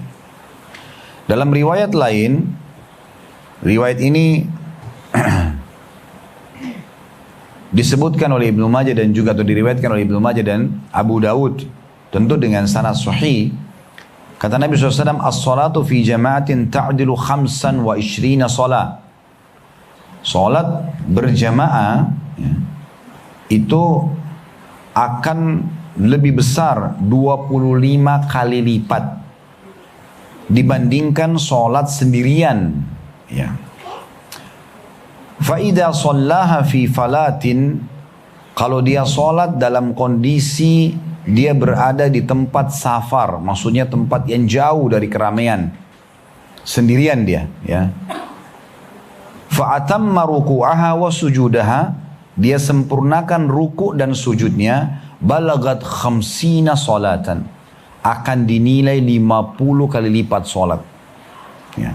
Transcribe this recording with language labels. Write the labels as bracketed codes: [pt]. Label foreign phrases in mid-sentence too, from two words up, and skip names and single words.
[id] Dalam riwayat lain, riwayat ini disebutkan oleh Ibnu Majah dan juga atau diriwayatkan oleh Ibnu Majah dan Abu Daud, tentu dengan sanad sahih. Kata Nabi SAW, [ar] "الصلاة في جماعة تعدل 25 صلاة." [id] Salat berjamaah ya, itu akan lebih besar 25 kali lipat dibandingkan salat sendirian ya. [ar] فإذا صلاها في فلاة, [id] kalau dia sholat dalam kondisi dia berada di tempat safar, maksudnya tempat yang jauh dari keramaian, sendirian dia ya. [ar] فأتم ركوعها وسجودها, [id] dia sempurnakan ruku' dan sujudnya, [ar] بلغت 50 صلاة, [id] akan dinilai 50 kali lipat sholat ya.